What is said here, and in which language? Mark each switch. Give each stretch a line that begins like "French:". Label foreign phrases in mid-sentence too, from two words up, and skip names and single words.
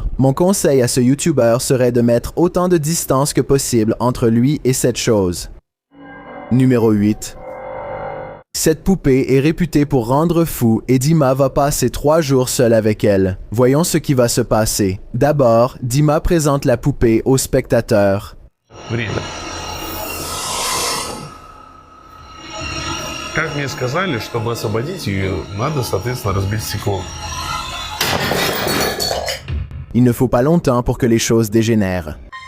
French: Mon conseil à ce YouTuber serait de mettre autant de distance que possible entre lui et cette chose. Numéro 8. Cette poupée est réputée pour rendre fou et Dima va passer 3 jours seul avec elle. Voyons ce qui va se passer. D'abord, Dima présente la poupée au spectateur.
Russian: Как мне сказали, чтобы освободить ее, надо, соответственно, разбить стекло.
French: Il ne faut pas longtemps pour que les choses dégénèrent.